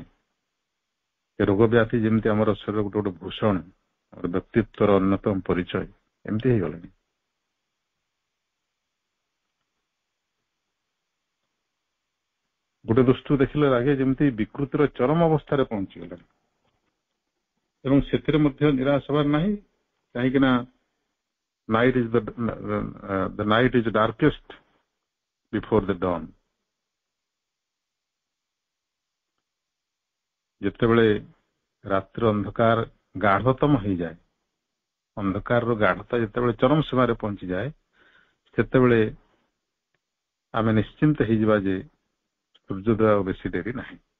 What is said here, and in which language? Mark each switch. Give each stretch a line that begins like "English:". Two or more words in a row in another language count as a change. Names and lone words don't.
Odia: ଏ ରୋଗ ବ୍ୟାଧି ଯେମିତି ଆମର ଶରୀର ଗୋଟେ ଗୋଟେ ଭୂଷଣ, ଆମର ବ୍ୟକ୍ତିତ୍ୱର ଅନ୍ୟତମ ପରିଚୟ, ଏମିତି ହେଇଗଲାଣି। ଗୋଟେ ଦୃଷ୍ଟିରୁ ଦେଖିଲେ ଲାଗେ ଯେମିତି ବିକୃତିର ଚରମ ଅବସ୍ଥାରେ ପହଞ୍ଚିଗଲାଣି। ଏବଂ ସେଥିରେ ମଧ୍ୟ ନିରାଶ ହେବାର ନାହିଁ, କାହିଁକି ନା
English: the night is darkest before the dawn।
Odia: ଯେତେବେଳେ ରାତ୍ରିର ଅନ୍ଧକାର ଗାଢତମ ହେଇଯାଏ, ଅନ୍ଧକାରର ଗାଢତା ଯେତେବେଳେ ଚରମ ସୀମାରେ ପହଞ୍ଚିଯାଏ, ସେତେବେଳେ ଆମେ ନିଶ୍ଚିନ୍ତ ହେଇଯିବା ଯେ ସୂର୍ଯ୍ୟୋଦୟ ଆଉ ବେଶୀ ଡେରି ନାହିଁ।